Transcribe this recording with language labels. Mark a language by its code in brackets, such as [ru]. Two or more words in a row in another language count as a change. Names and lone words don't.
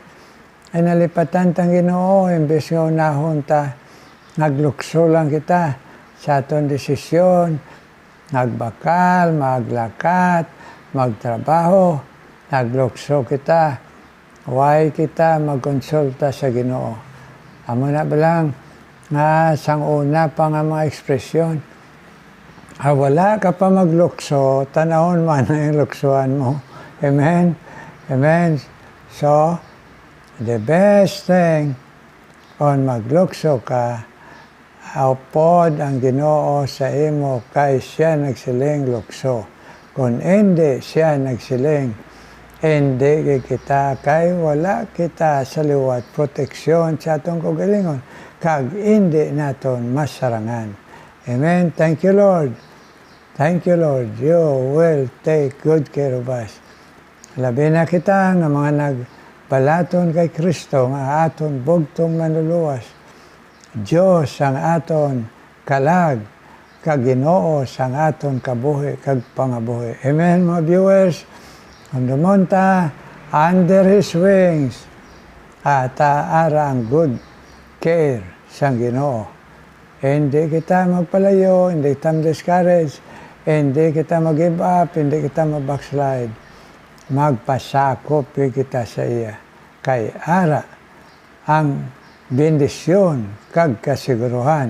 [hil] Ay nalipatan tang Ginoo imbes nga unahon ta naglukso lang kita sa aton desisyon, nagbakal, maglakat, magtrabaho, naglukso kita. Why kita magkonsulta sa Ginoo? Amo na ba lang nga sang una pa nga mga ekspresyon. Wala ka pa maglukso, tanahon man ang luksuan mo. Amen? Amen? So, [en] the best thing [hil] on maglukso ka, upod ang Ginoo sa imo kay siya nagsiling lukso. Kung hindi siya nagsiling, hindi kita kay wala kita sa liwat proteksyon sa atong kaugalingon. Kag hindi naton masarangan. [en] Amen. Thank you, Lord. Thank you, Lord. You will take good care of us. [hil] Labi na kita nga mga nagbalaton kay Kristo nga aton bugtong manluluwas. Diyos ang aton kalag, kag Ginoo sang aton kabuhi kag pangabuhi. Amen, mga viewers. Kung dumunta [en] under His wings, [hil] ara ang [en] good care [hil] sang Ginoo. Hindi kita magpalayo, hindi kita discourage, hindi kita mag-give up, hindi kita mag-backslide. Magpasakop kita sa iya. Kay ara ang bendisyon kag kasiguruhan.